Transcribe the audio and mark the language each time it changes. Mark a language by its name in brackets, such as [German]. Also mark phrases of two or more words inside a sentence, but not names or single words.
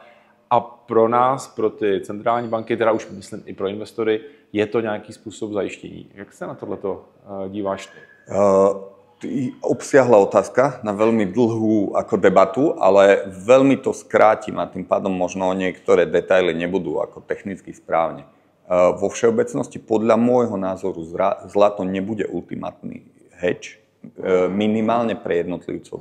[Czech] A pro nás, pro ty centrální banky, teda už myslím i pro investory, je to nějaký způsob zajištění. Jak se na tohleto díváš? [Slovak] Obsiahla otázka na veľmi dlhú ako debatu, ale veľmi to skrátim a tým pádom možno niektoré detaily nebudú ako technicky správne. Vo všeobecnosti podľa môjho názoru zlato nebude ultimátny hedge, minimálne pre jednotlivcov.